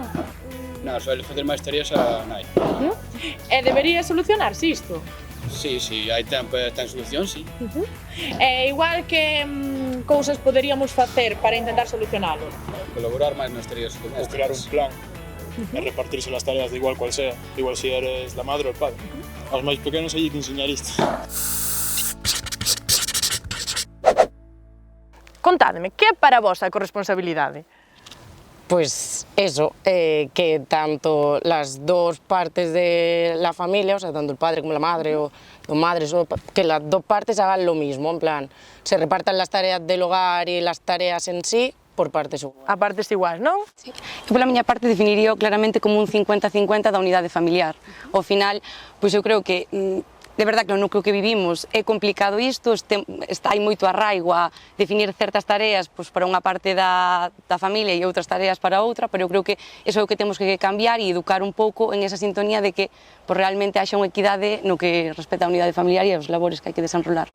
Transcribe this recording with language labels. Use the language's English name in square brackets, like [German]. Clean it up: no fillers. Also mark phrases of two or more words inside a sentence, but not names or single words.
[Galician] Non, suele facer máis tareas a nai. E debería solucionarse isto? Si, hai tempo e ten solución, si. E igual que cousas poderíamos facer para intentar solucionalo? Colaborar máis nas tareas domésticas. [Spanish] Crear un plan e repartirse las tareas de igual cual sea. Igual si eres la madre ou el padre. [Galician] Aos máis pequenos hai que enseñar isto. Contádeme, que é para vos a corresponsabilidade? [Spanish] Pues eso, que tanto las dos partes de la familia, o sea, tanto el padre como la madre o madres, que las dos partes hagan lo mismo, en plan, se repartan las tareas del hogar y las tareas en sí por partes iguales. [Galician] A partes iguais, non? [Spanish] Sí. [Galician] Eu, pola miña parte, definiría claramente como un 50-50 da unidade familiar. Ao final, pois eu creo que de verdade que no núcleo que vivimos é complicado isto, hai moito arraigo a definir certas tareas pois, para unha parte da familia e outras tareas para outra, pero eu creo que iso é o que temos que cambiar e educar un pouco en esa sintonía de que pois, realmente haxa unha equidade no que respecta a unidade familiar e aos labores que hai que desenrolar.